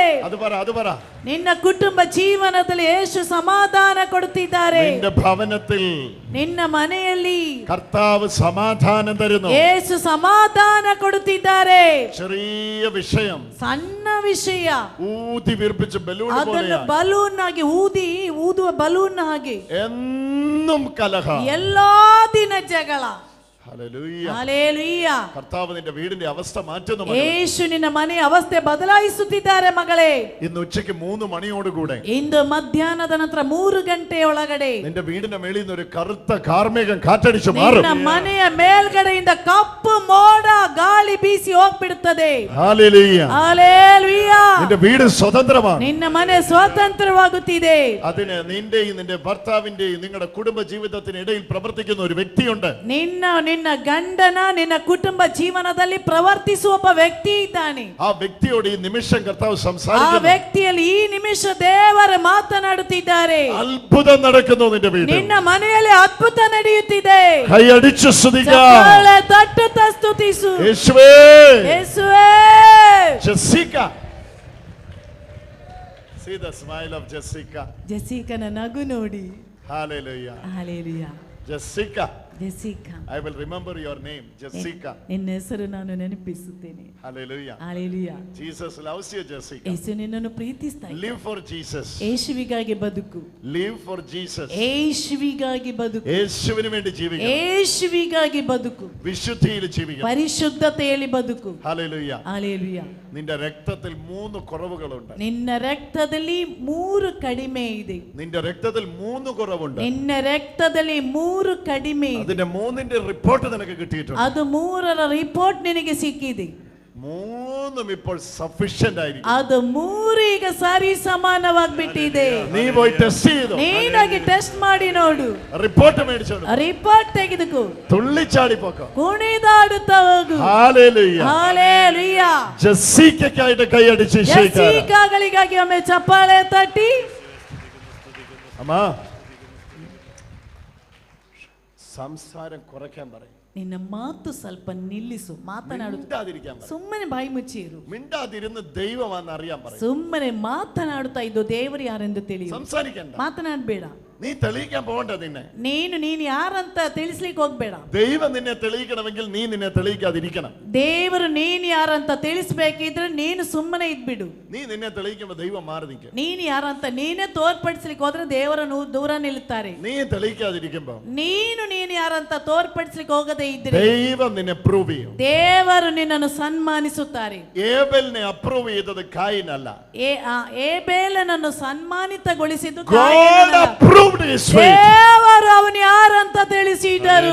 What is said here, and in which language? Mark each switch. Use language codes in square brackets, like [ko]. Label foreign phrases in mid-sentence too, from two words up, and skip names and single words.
[ml] അത് പറ. [kn] ನಿನ್ನ ಕುಟುಂಬ ಜೀವನದಲ್ಲಿ ಯೇಸು ಸಮಾಧಾನ ಕೊಡುತ್ತಿದ್ದಾರೆ. [ml] നിന്റെ ഭവനത്തിൽ [kn] ನಿನ್ನ ಮನೆಯಲ್ಲಿ [ml] കർത്താവ് സമാധാനം തരുന്നു. [kn] ಯೇಸು ಸಮಾಧಾನ ಕೊಡುತ್ತಿದ್ದಾರೆ. [ml] ചെറിയ വിഷയം [kn] ಸಣ್ಣ ವಿಷಯ [ml] ഊതി വീർപ്പിച്ച് ബലൂൺ [kn] ಅದನ್ನು [ml] പോലെയാണ്. [kn] ಬಲೂನ್ ಆಗಿ ಊದುವ ಬಲೂನ್ ಹಾಗೆ [ml] എന്നും കലഹം, [kn] ಎಲ್ಲಾ ದಿನ ಜಗಳ. [ml] ഹല്ലേലൂയ. [kn] ಹಲ್ಲೆಲೂಯಾ. [ml] കർത്താവ് നിന്റെ വീടിന്റെ അവസ്ഥ മാറ്റുന്നു. മകളെ. [kn] ಯೇಸು ನಿನ್ನ ಮನೆಯ ಅವಸ್ಥೆ ಬದಲಾಯಿಸುತ್ತಿದ್ದಾರೆ ಮಗಳೇ. [ml] ഇന്ന് ഉച്ചയ്ക്ക് 3 മണിയോടുകൂടെ [kn] ಇಂದು ಮಧ್ಯಾಹ್ನದ ನಂತರ 3 ಗಂಟೆಯೊಳಗಡೆ [ml] നിന്റെ വീടിന്റെ മേളിൽ നിന്ന് ഒരു കറുത്ത കാർമേഘം കാറ്റടിച്ചു മാറും. [kn] ನಿನ್ನ ಮನೆಯ ಮೇಲ್ಗಡೆಯಿಂದ ಕಪ್ಪು ಮೋಡ ಗಾಳಿ ಬೀಸಿ ಹೋಗ್ಬಿಡುತ್ತದೆ. [ml] ഹല്ലേലൂയ. [kn] ಹಲ್ಲೆಲೂಯಾ. [ml] നിന്റെ വീട് സ്വതന്ത്രമാണ്. [kn] ನಿನ್ನ ಮನೆ ಸ್ವತಂತ್ರವಾಗುತ್ತಿದೆ. [ml] അതിന് നിന്റെയും നിന്റെ ഭർത്താവിന്റെയും നിങ്ങളുടെ കുടുംബ ജീവിതത്തിനിടയിൽ പ്രവർത്തിക്കുന്ന ഒരു വ്യക്തിയുണ്ട്. [kn] ನಿನ್ನ ಗಂಡನ ನಿನ್ನ ಕುಟುಂಬ ಜೀವನದಲ್ಲಿ ಪ್ರವರ್ತಿಸುವ ಒಬ್ಬ ವ್ಯಕ್ತಿ ಇದ್ದಾನೆ. [ml] ആ വ്യക്തിയോട് ഈ നിമിഷം കർത്താവ് [kn] ಆ [ml] സംസാരിക്കുന്നു. [kn] ವ್ಯಕ್ತಿಯಲ್ಲಿ ಈ ನಿಮಿಷ ದೇವರು ಮಾತನಾಡುತ್ತಿದ್ದಾರೆ. [ml] അത്ഭുതം നടക്കുന്നു നിന്റെ വീട്ടിൽ. [kn] ನಿನ್ನ ಮನೆಯಲ್ಲಿ ಅದ್ಭುತ ನಡೆಯುತ್ತಿದೆ. [ml] കൈയടിച്ചു സ്തുതിക്കാം. [kn] ಚಪ್ಪಾಳೆ ತಟ್ಟುತ್ತಾ ಸ್ತುತಿಸು. [ml] യേശുവേ. [kn] ಯೇಸುವೇ. [en] Jessica. See the smile of Jessica. [kn] ಜೆಸಿಕನ ನಗು ನೋಡಿ. [en] Hallelujah. [kn] ಹಲ್ಲೆಲೂಯಾ. [en] Jessica. [kn] ಜೆಸಿಕಾ. [en] I will remember your name, Jessica. [kn] ನಿನ್ನ ಹೆಸರು ನಾನು ನೆನಪಿಸುತ್ತೇನೆ. [en] Hallelujah. [kn] ಹಲ್ಲೆಲೂಯಾ. [en] Jesus loves you, Jessica. [kn] ಯೇಸು ನಿನ್ನನ್ನು ಪ್ರೀತಿಸ್ತಾ ಇದ್ದಾನೆ. [en] Live for Jesus. [kn] ಯೇಸುವಿಗಾಗಿ ಬದುಕು. [en] Live for Jesus. [kn] ಯೇಸುವಿಗಾಗಿ ಬದುಕು. [ml] യേശുവിന് വേണ്ടി ജീവിക്കണം. [kn] ಯೇಸುವಿಗಾಗಿ ಬದುಕು. [ml] വിശുദ്ധിയിൽ ജീവിക്കണം. [kn] ಪರಿಶುದ್ಧತೆಯಲ್ಲಿ ಬದುಕು. [en] Hallelujah. [kn] ಹಲ್ಲೆಲೂಯಾ. [ml] നിന്റെ രക്തത്തിൽ 3 കുറവുകളുണ്ട്. [kn] ನಿನ್ನ ರಕ್ತದಲ್ಲಿ 3 ಕಡಿಮೆ ಇದೆ. [ml] നിന്റെ രക്തത്തിൽ 3 കുറവുണ്ട്. [kn] ನಿನ್ನ ರಕ್ತದಲ್ಲಿ 3 ಕಡಿಮೆ ಇದೆ. [ml] അതിന്റെ 3ന്റെ റിപ്പോർട്ട് നിനക്ക് കിട്ടിയിട്ടുണ്ട്. [kn] ಅದು 3ರ ರಿಪೋರ್ಟ್ ನಿನಗೆ ಸಿಕ್ಕಿದೆ. [ml] 3 ഇപ്പോൾ സഫിഷ്യന്റ് ആയിരിക്കും. [kn] ಅದು 3 ಈಗ ಸರಿ ಸಮಾನವಾಗಿಬಿಟ್ಟಿದೆ. [ml] നീ പോയി ടെസ്റ്റ് ചെയ്തു. [kn] ನೀನಾಗಿ ಟೆಸ್ಟ್ ಮಾಡಿ ನೋಡು. [ml] റിപ്പോർട്ട് മേടിച്ചോളൂ. [kn] ರಿಪೋರ್ಟ್ ತೆಗೆದುಕೋ. [ml] തുള്ളിച്ചാടി പോക്കോ. [kn] ಕುಣಿದಾಡುತ್ತಾ ಹೋಗು. [ml] ഹല്ലേലൂയ. [kn] ಹಲ್ಲೆಲೂಯಾ. [ml] ജെസ്സിക്കയ്ക്കായിട്ട് കൈയടിച്ച് [kn] ಜೆಸಿಕಾಗಳಿಗಾಗಿ ಒಮ್ಮೆ ಚಪ್ಪಾಳೆ ತಟ್ಟಿ. [ml] അമ്മാ സംസാരം കുറയ്ക്കാൻ പറയും. [kn] ನಿನ್ನ ಮಾತು ಸ್ವಲ್ಪ ನಿಲ್ಲಿಸು, ಮಾತನಾಡು, [ml] മിണ്ടാതിരിക്കാൻ പറ. [kn] ಸುಮ್ಮನೆ ಬಾಯಿ ಮುಚ್ಚಿರು. [ml] മിണ്ടാതിരുന്ന് ദൈവമാണെന്ന് അറിയാൻ പറയും. [kn] ಸುಮ್ಮನೆ ಮಾತನಾಡುತ್ತಾ ಇದ್ದು ದೇವರು ಯಾರೆಂದು ತಿಳಿಯು. [ml] സംസാരിക്കണ്ട, [kn] ಮಾತನಾಡಬೇಡ. [ml] നീ തെളിയിക്കാൻ പോകണ്ട. [kn] ನೀನು ಯಾರಂತ ತಿಳಿಸ್ಲಿಕ್ಕೆ ಹೋಗ್ಬೇಡ. [ml] ദൈവം നിന്നെ തെളിയിക്കണമെങ്കിൽ നീ നിന്നെ തെളിയിക്കാതിരിക്കണം. [kn] ದೇವರು ನೀನು ಯಾರಂತ ತಿಳಿಸ್ಬೇಕಿದ್ರೆ ನೀನು ಸುಮ್ಮನೆ ಇದ್ಬಿಡು. [ml] നീ നിന്നെ തെളിയിക്കുമ്പോൾ ദൈവം മാറി നിൽക്കും. [kn] ನೀನು ಯಾರಂತ ನೀನೇ ತೋರ್ಪಡಿಸ್ಲಿಕ್ಕೆ ಹೋದ್ರೆ ದೇವರನ್ನು ದೂರ ನಿಲ್ಲುತ್ತಾರೆ. [ml] നീ തെളിയിക്കാതിരിക്കുമ്പോ [kn] ನೀನು ಯಾರಂತ ತೋರ್ಪಡಿಸ್ಲಿಕ್ಕೆ ಹೋಗದೆ ಇದ್ರೆ [ml] ദൈവം നിന്നെ അപ്രൂവ് ചെയ്യും. [kn] ದೇವರು ನಿನ್ನನ್ನು ಸನ್ಮಾನಿಸುತ್ತಾರೆ. [ml] ഏബലിനെ അപ്രൂവ് ചെയ്തത് കായിൻ അല്ല. [kn] ಏಬೇಲನನ್ನು ಸನ್ಮಾನಿತಗೊಳಿಸಿದ್ದು [en] God approved his faith. [kn] ದೇವರು ಅವನು ಯಾರಂತ ತಿಳಿಸಿದರು.